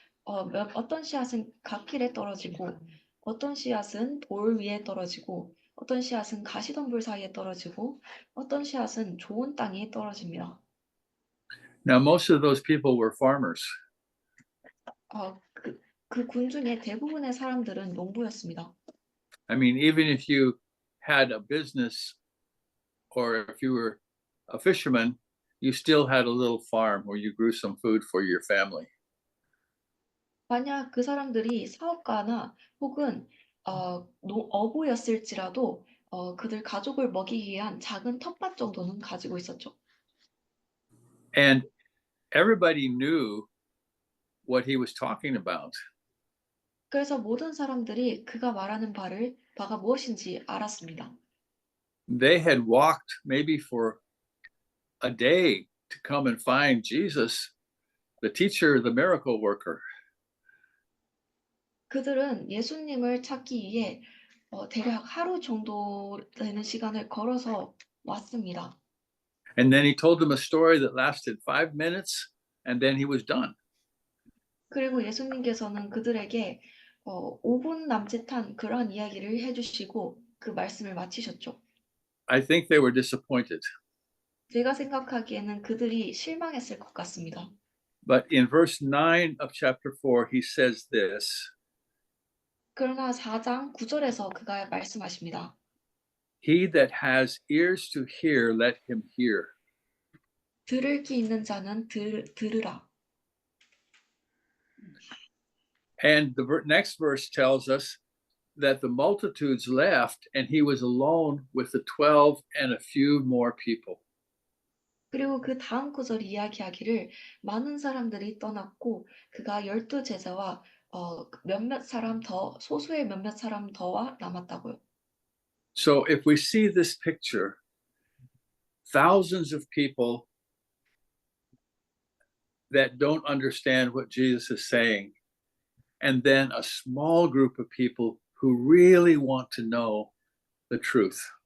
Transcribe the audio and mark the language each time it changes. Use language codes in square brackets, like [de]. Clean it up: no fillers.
[ko] 어떤 씨앗은 갓길에 떨어지고 어떤 씨앗은 돌 위에 떨어지고 어떤 씨앗은 가시덤불 사이에 떨어지고 어떤 씨앗은 좋은 땅에 떨어집니다. [en] Now, most of those people were farmers. [ko] 그 군중의 대부분의 사람들은 농부였습니다. [en] I mean, even if you had a business or if you were a fisherman, you still had a little farm where you grew some food for your family. [ko] 만약 그 사람들이 사업가나 혹은 어부였을지라도 그들 가족을 먹이기 위한 작은 텃밭 정도는 가지고 있었죠. [en] And everybody knew what he was talking about. [ko] 그래서 모든 사람들이 그가 말하는 바가 무엇인지 알았습니다. [en] They had walked maybe for a day to come and find Jesus, the teacher, the miracle worker. [ko] 그들은 예수님을 찾기 위해 대략 하루 정도 되는 시간을 걸어서 왔습니다. [en] And then he told them a story that lasted 5 minutes, and then he was done. [ko] 그리고 예수님께서는 그들에게 5분 남짓한 그러한 이야기를 해주시고 그 말씀을 마치셨죠. [en] I think they were disappointed. [ko] 제가 생각하기에는 그들이 실망했을 것 같습니다. [en] But in verse 9 of chapter 4, he says this. [ko] 그러나 4장 9절에서 그가 말씀하십니다. [en] He that has ears to hear, let him hear. [ko] 들을 귀 있는 자는 들으라. [en] And the next verse tells us that the multitudes left and he was alone with the 12 and a few more people. [ko] 그리고 그 다음 구절이 이야기하기를 많은 사람들이 떠났고 그가 12제자와 몇몇 사람 더 소수의 몇몇 사람 더와 남았다고요. [en] So if we see this picture, thousands of people that don't understand what Jesus is saying, and then a small group of people who really want to know the truth.